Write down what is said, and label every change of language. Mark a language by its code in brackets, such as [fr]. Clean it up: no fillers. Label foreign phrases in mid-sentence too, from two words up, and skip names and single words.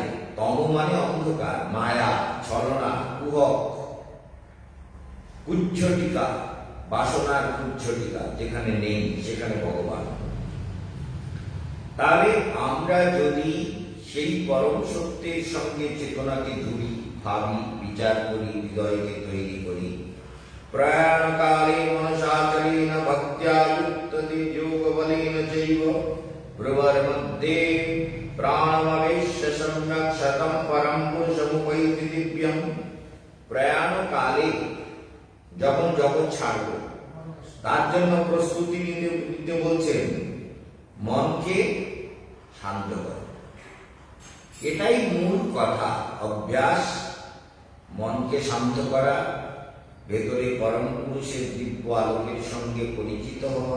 [bn] তম মানে অন্ধকার, মায়া, ছলনা, কুহক, কুচ্ছটিকা, বাসনার কুচ্ছটিকা যেখানে নেই, সেখানে ভগবান। তাহলে আমরা যদি সেই পরম সত্যের সঙ্গে চেতনাকে জুড়ি, ভাবি, বিচার করি, হৃদয়কে তৈরি করি, [sa] प्रयाणकाले मनसाचलेन भक्त्या युक्तति योगबलेन चैव भ्रुवर्मध्ये प्राणमवेश्य सम्यक् शतं परं पुरुषमुपैति दिव्यम्। [bn] प्रयाणकाले যখন জগৎ ছাড়ব তার জন্য প্রস্তুতি নিতে বলছেন মনকে শান্ত করো। এটাই মূল কথা, অভ্যাস, মনকে শান্ত করা, ভেতরে পরম পুরুষের দিব্য আলোকের সঙ্গে পরিচিত হওয়া।